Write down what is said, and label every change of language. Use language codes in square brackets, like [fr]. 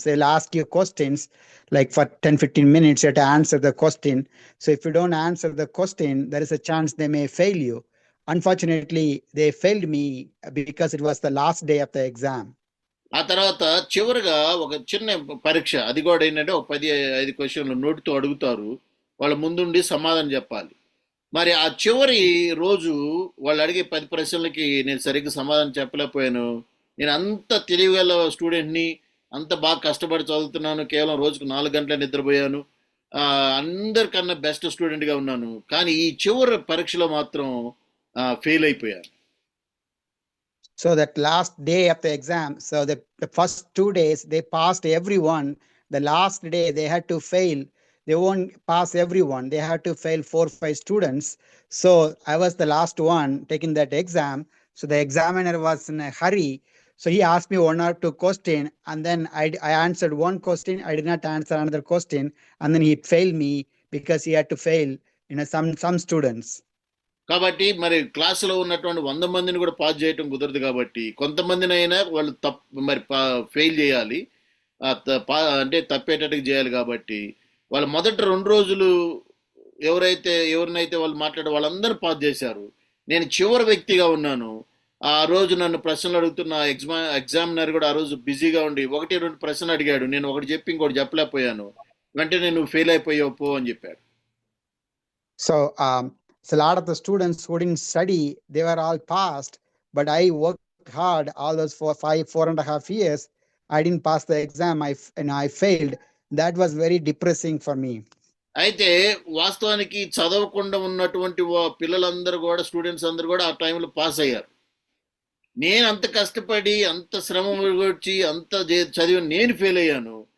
[en] So they'll ask you questions like for 10-15 minutes. You have to answer the question. So if you don't answer the question, there is a chance they may fail you. Unfortunately, they failed me because it was the last day of the exam. [te] ఆ తర్వాత చివరిగా ఒక చిన్న పరీక్ష, అది కూడా ఏంటంటే ఒక 15 క్వశ్చన్లు నోటితో అడుగుతారు. వాళ్ళ ముందుండి సమాధానం చెప్పాలి. మరి ఆ చివరి రోజు వాళ్ళు అడిగే 10 ప్రశ్నలకి నేను సరిగ్గా సమాధానం చెప్పలేకపోయాను. నేను అంత తెలివిగల స్టూడెంట్ని, అంత బాగా కష్టపడి చదువుతున్నాను, కేవలం రోజుకు 4 గంటలే నిద్రపోయాను, అందరికన్నా బెస్ట్ స్టూడెంట్గా ఉన్నాను. కానీ ఈ చివరి పరీక్షలో మాత్రం ఫెయిల్ అయిపోయాను. [en] So that last day of the exam, so the first 2 days they passed everyone. The last day they had to fail. They won't pass everyone. They had to fail 4-5 students. So I was the last one taking that exam. So the examiner was in a hurry. So he asked me 1 or 2 questions, and then I answered one question. I did not answer another question, and then he failed me because he had to fail some students. [te] కాబట్టి మరి క్లాసులో ఉన్నటువంటి 100 మందిని కూడా pass చేయటం కుదరదు. కాబట్టి కొంతమందినైనా వాళ్ళు మరి ఫెయిల్ చేయాలి, అంటే తప్పేటట్టుగా చేయాలి. కాబట్టి వాళ్ళు మొదటి 2 రోజులు ఎవరినైతే వాళ్ళు మాట్లాడే వాళ్ళందరూ పాస్ చేశారు. నేను చివరి వ్యక్తిగా ఉన్నాను. ఆ రోజు నన్ను ప్రశ్నలు అడుగుతున్న ఎగ్జామినర్ కూడా ఆ రోజు బిజీగా ఉండి 1-2 ప్రశ్నలు అడిగాడు. నేను ఒకటి చెప్పి ఇంకోటి చెప్పలేకపోయాను. వెంటనే నువ్వు ఫెయిల్ అయిపోయావు పో అని చెప్పాడు. [en] So a lot of the students who didn't study, they were all passed, but I worked hard all those 4.5 years. I didn't pass the exam. I failed. That was very depressing for me. [te] అయితే వాస్తవానికి చదవకుండా ఉన్నటువంటి పిల్లలందరూ కూడా, students అందరూ కూడా ఆ టైంలో పాస్ అయ్యారు. నేను అంత కష్టపడి, అంత శ్రమ వచ్చి, అంత చదివి నేను ఫెయిల్ అయ్యాను.